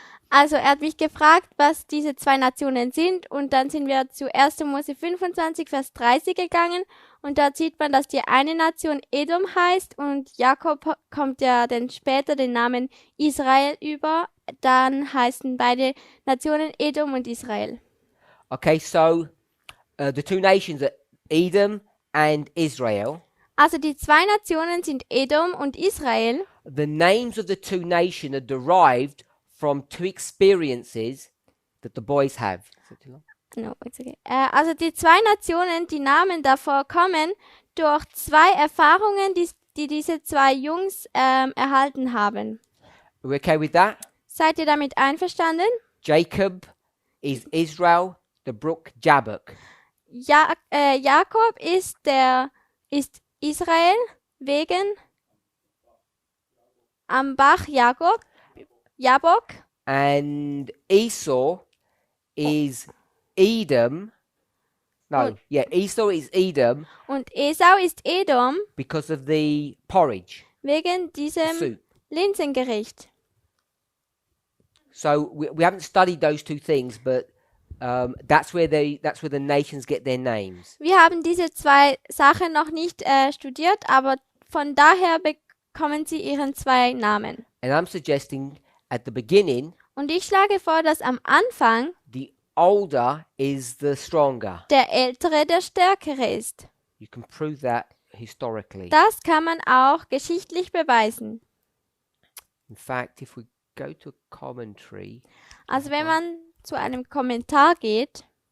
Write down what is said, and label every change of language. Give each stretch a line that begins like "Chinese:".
German: Also er hat mich gefragt, was diese zwei Nationen sind, und dann sind wir zu 1. Mose 25, Vers 30 gegangen, und dort sieht man, dass die eine Nation Edom heißt, und Jakob kommt ja dann später den Namen Israel über. Dann heißen beide Nationen Edom und Israel.
English: Okay, so the two nations are Edom and Israel.
German: Also die zwei Nationen sind Edom und Israel.
English: The names of the two nations are derived from two experiences that the boys have. Is that too long? No, it's okay.
German: Also die zwei Nationen, die Namen davor kommen durch zwei Erfahrungen, die diese zwei Jungs erhalten haben.
English: Are we okay with that?
German: Seid ihr damit einverstanden?
English: Jacob is Israel, the brook Jabbok.
German: Jakob ist Israel wegen am Bach Jabok.
English: And Esau is Edom. No, yeah, Esau is Edom
German: Und Esau ist Edom
English: because of the porridge,
German: wegen
English: the
German: diesem
English: soup.
German: Linsengericht.
English: So we haven't studied those two things, but that's where the nations get their names.
German: Wir haben diese zwei Sachen noch nicht studiert, aber von daher bekommen sie ihren zwei Namen.
English: And I'm suggesting at the beginning,
German: Und ich schlage vor, dass am Anfang
English: the older is the stronger.
German: der Ältere der Stärkere ist.
English: You can prove that historically.
German: Das kann man auch geschichtlich beweisen.
English: In fact, if we go to a commentary,
German: Also wenn man zu einem Kommentar geht,